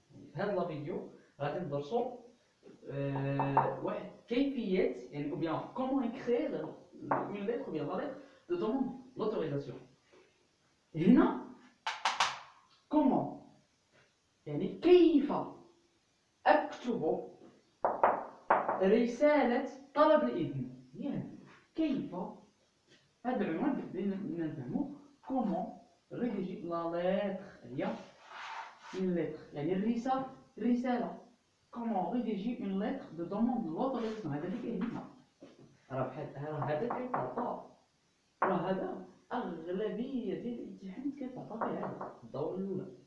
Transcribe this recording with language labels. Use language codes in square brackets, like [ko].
[ar] في هذه الفيديو غادي ندرسوا واحد كيفية، يعني [fr] ou bien comment écrire une lettre ou bien la lettre de demande d'autorisation. [ar] هنا comment يعني كيف أكتب رسالة طلب الإذن. يعني كيف، هذا العنوان بدينا نفهمو [fr] comment rédiger la lettre [ar] هي [fr] une lettre، [ar] يعني الرسالة. [fr] Comment rédiger une lettre de demande d'autorisation. [ar] هذا اللي كاين هنا، راه بحال هذا كيتعطى، راه هذا أغلبية ديال الامتحانات كيتعطى فيه هذا الدورة الأولى.